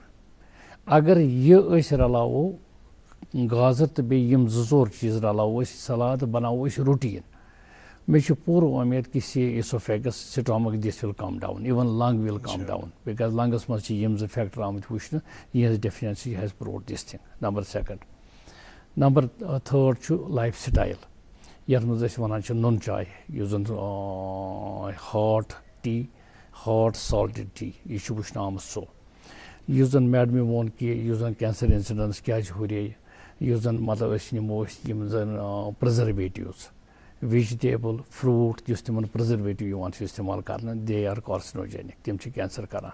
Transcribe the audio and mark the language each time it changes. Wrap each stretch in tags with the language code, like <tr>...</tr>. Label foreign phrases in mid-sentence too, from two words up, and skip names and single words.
<ks>اگر یہِ أسۍ رلاوو, گازر تہٕ بیٚیہِ یِم زٕ ژور چیٖز رلاوو أسۍ, سلاد بناوو أسۍ روٹیٖن, مےٚ چھُ پوٗرٕ وۄمید کہِ</ks> <en>oesophagus stomach this will come down, even lung will come down, because lungs</en> <ks>منٛز چھِ یِم زٕ فیکٹر آمٕتۍ وٕچھنہٕ, یِہنٛز</ks> <en>deficiency has proved this thing. number second. number third</en> <ks>چھُ لایف سٹایل, یتھ منٛز أسۍ وَنان چھِ نُن چاے, یُس زن</ks> <en>hot tea, hot salted tea,</en> <ks>یہِ چھُ وٕچھنہٕ آمُت سُہ. یُس زن میڈمہِ ووٚن کہِ یُس زن</ks> <en>cancer incidence</en> <ks>کیازِ ہُریٚیہِ, یُس زن مطلب أسۍ نِمو أسۍ یِم زن پرزرویٹِوز,</ks> <en>vegetable, fruit,</en> <ks>یُس تِمن پرزرویٹِو یِوان چھُ استعمال کرنہٕ,</ks> <en>they are carcinogenic,</en> <ks>تِم چھِ کینسر کران.</ks>